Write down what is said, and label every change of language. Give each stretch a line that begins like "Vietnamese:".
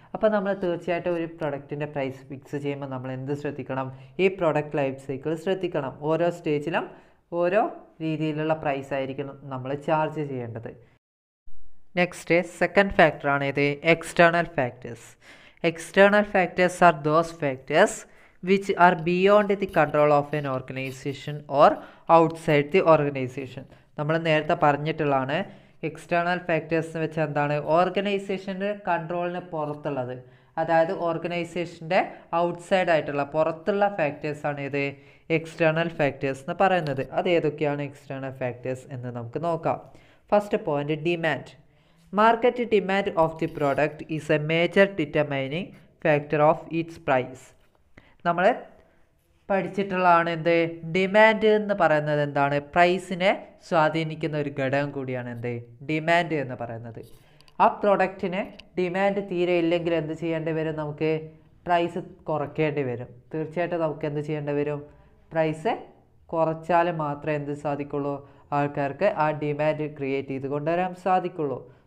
Malayalam: അപ്പോൾ നമ്മൾ തീർച്ചയായിട്ടും ഒരു പ്രൊഡക്റ്റിൻ്റെ പ്രൈസ് ഫിക്സ് ചെയ്യുമ്പോൾ നമ്മൾ എന്ത് ശ്രദ്ധിക്കണം? ഈ പ്രൊഡക്റ്റ് ലൈഫ് സൈക്കിൾ ശ്രദ്ധിക്കണം. ഓരോ സ്റ്റേജിലും ഓരോ രീതിയിലുള്ള പ്രൈസ് ആയിരിക്കും നമ്മൾ ചാർജ് ചെയ്യേണ്ടത്. നെക്സ്റ്റ് സെക്കൻഡ് ഫാക്ടറാണ് ഇത് external factors.
English: External factors are those factors which are beyond the control of an organization or outside the organization.
Malayalam: നമ്മൾ നേരത്തെ പറഞ്ഞിട്ടുള്ളതാണ് എക്സ്റ്റേണൽ ഫാക്ടേഴ്സ് എന്ന് വെച്ചാൽ എന്താണ്? ഓർഗനൈസേഷൻ്റെ കൺട്രോളിന് പുറത്തുള്ളത്, അതായത് ഓർഗനൈസേഷൻ്റെ ഔട്ട്സൈഡ് ആയിട്ടുള്ള പുറത്തുള്ള ഫാക്ടേഴ്സാണ് ഇത് എക്സ്റ്റേണൽ ഫാക്ടേഴ്സ് എന്ന് പറയുന്നത്. അത് ഏതൊക്കെയാണ് എക്സ്റ്റേണൽ ഫാക്ടേഴ്സ് എന്ന് നമുക്ക് നോക്കാം. First point, demand.
English: Market demand of the product is a major determining factor of its price.
Malayalam: നമ്മൾ പഠിച്ചിട്ടുള്ളതാണ് എന്ത്? ഡിമാൻഡ് എന്ന് പറയുന്നത് എന്താണ്? പ്രൈസിനെ സ്വാധീനിക്കുന്ന ഒരു ഘടകം കൂടിയാണ് എന്ത്? ഡിമാൻഡ് എന്ന് പറയുന്നത്. ആ പ്രൊഡക്റ്റിന് ഡിമാൻഡ് തീരെ ഇല്ലെങ്കിൽ എന്ത് ചെയ്യേണ്ടി വരും? നമുക്ക് പ്രൈസ് കുറയ്ക്കേണ്ടി വരും. തീർച്ചയായിട്ടും നമുക്ക് എന്ത് ചെയ്യേണ്ടി വരും? പ്രൈസ് കുറച്ചാൽ മാത്രമേ എന്ത് സാധിക്കുള്ളൂ? ആൾക്കാർക്ക് ആ ഡിമാൻഡ് ക്രിയേറ്റ് ചെയ്ത് കൊണ്ടുവരാൻ സാധിക്കുള്ളൂ.